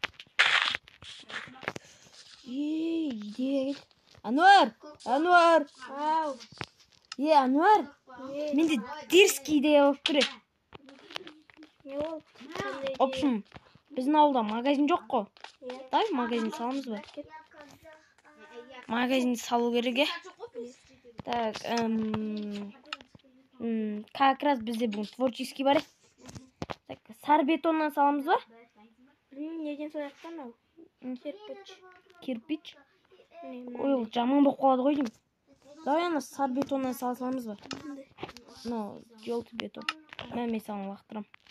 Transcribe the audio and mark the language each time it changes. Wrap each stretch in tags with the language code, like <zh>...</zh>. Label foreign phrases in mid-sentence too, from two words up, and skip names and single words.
<kk>Ей, Әнуар! Әнуар! Ау. Әнуар! Менде</kk> <ru>дерзкий идея</ru> <kk>болып тұр. Не болды?</kk> <ru>В общем,</ru> <kk>біздің ауылда магазин жоқ қой. Давай магазин саламыз ба? Магазин салу керек.</kk> <ru>Так, как раз</ru> <kk>бізде бүгін творческий бар. Так, сары бетоннан саламыз ба? Білмеймін, неден сояқтан ау? Кирпич? Ой, жаман болып қалады ғой деймін. Давай ана сары бетоннан саламыз ба? No,</kk> <ru>желтый бетон.</ru> <kk>Мен саған лақтырам.</kk>